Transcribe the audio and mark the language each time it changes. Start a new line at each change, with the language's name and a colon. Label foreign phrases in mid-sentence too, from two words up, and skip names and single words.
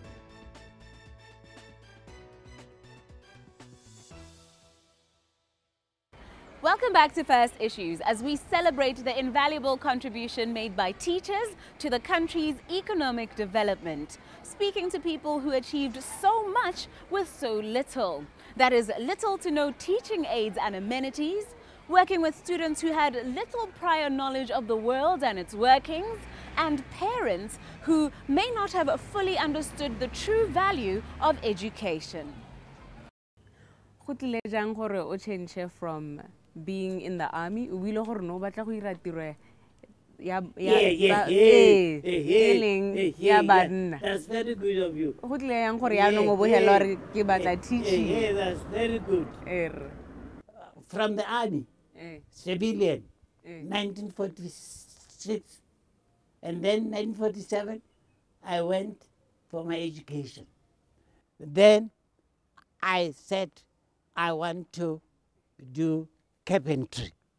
English: Welcome back to First Issues as we celebrate the invaluable contribution made by teachers to the country's economic development, speaking to people who achieved so much with so little. That is, little to no teaching aids and amenities, working with students who had little prior knowledge of the world and its workings, and parents who may not have fully understood the true value of education.
Tswana: Go tlile jang gore o
English: change from being in the army
Tswana: o bile gore no batla go ira tiro ya banna.
English: That's very good of you.
Tswana: Go tlile yang gore ya no go bohela gore ke batla teaching.
English: Yeah, that's very good. From the army, civilian, 1946, and then 1947, I went for my education. Then I said I want to do carpentry.